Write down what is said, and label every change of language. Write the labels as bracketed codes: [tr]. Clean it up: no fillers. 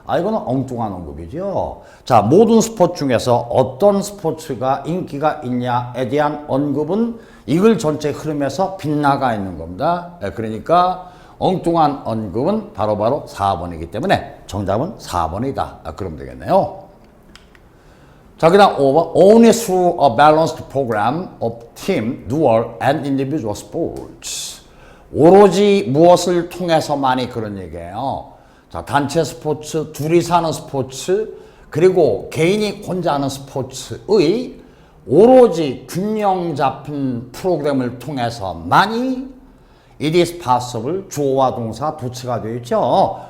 [ko] 이거는 엉뚱한 언급이죠. 자, 모든 스포츠 중에서 어떤 스포츠가 인기가 있냐에 대한 언급은 이글 전체 흐름에서 빗나가 있는 겁니다. 그러니까 엉뚱한 언급은 바로 4번이기 때문에 정답은 4번이다. 그러면 되겠네요. 자, 그 다음 5번. [en] Only through a balanced program of team, dual, and individual sports. [ko] 오로지 무엇을 통해서만이 그런 얘기예요. 자, 단체 스포츠, 둘이서 하는 스포츠, 그리고 개인이 혼자 하는 스포츠의 오로지 균형 잡힌 프로그램을 통해서만이 [en] it is possible, [ko] 주어와 동사 도치가 되어 있죠.